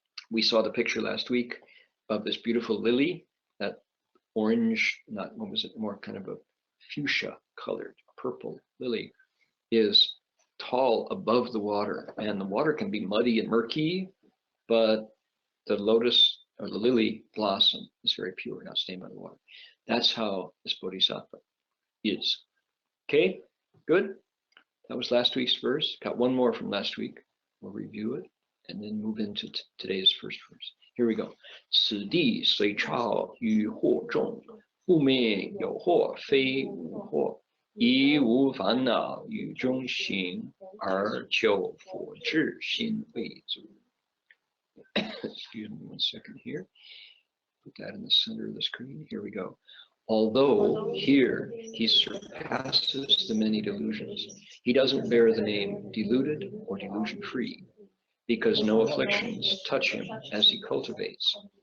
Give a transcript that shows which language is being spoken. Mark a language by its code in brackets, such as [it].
[en] We saw the picture last week of this beautiful lily, that orange, not, what was it, more kind of a fuchsia colored purple lily, is tall above the water, and the water can be muddy and murky, but the lotus or the lily blossom is very pure, not stained by the water. That's how this bodhisattva is. Okay, good. That was last week's verse. Got one more from last week. We'll review it and then move into today's first verse. Here we go. [zh] 此地虽超于惑众，不灭有惑非无惑，以无烦恼于中行，而求佛智心为足。 [en] Excuse me 1 second here. Put that in the center of the screen. Here we go. Although here he surpasses the many delusions, he doesn't bear the name deluded or delusion free, because no afflictions touch him as he cultivates.